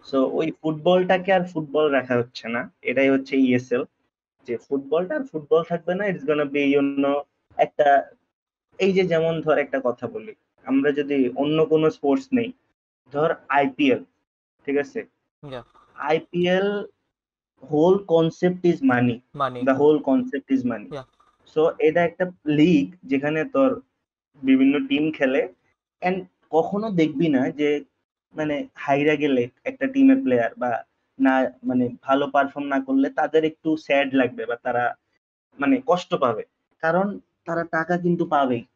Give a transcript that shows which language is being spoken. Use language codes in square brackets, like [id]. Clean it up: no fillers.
[bn] So ওই ফুটবলটাকে আর football রাখা হচ্ছে না, এটাই হচ্ছে ইএসএল, যে ফুটবলটা আর ফুটবল থাকবে না, [en] it's gonna be [bn] একটা, এই যে যেমন ধর একটা কথা বলি, আমরা যদি অন্য কোনো স্পোর্টস নেই, ধর আইপিএল, ঠিক আছে, [en] Yeah IPL whole concept is money, money the whole concept is money. Yeah [bn] so এটা একটা লিগ যেখানে তোর বিভিন্ন টিম খেলে, এন্ড কখনো দেখবি না যে মানে হাইরা গেলে একটা টিমের প্লেয়ার বা না মানে ভালো পারফর্ম না করলে তাদের একটু স্যাড লাগবে বা তারা মানে কষ্ট পাবে, কারণ তারা টাকা কিন্তু পাবেই,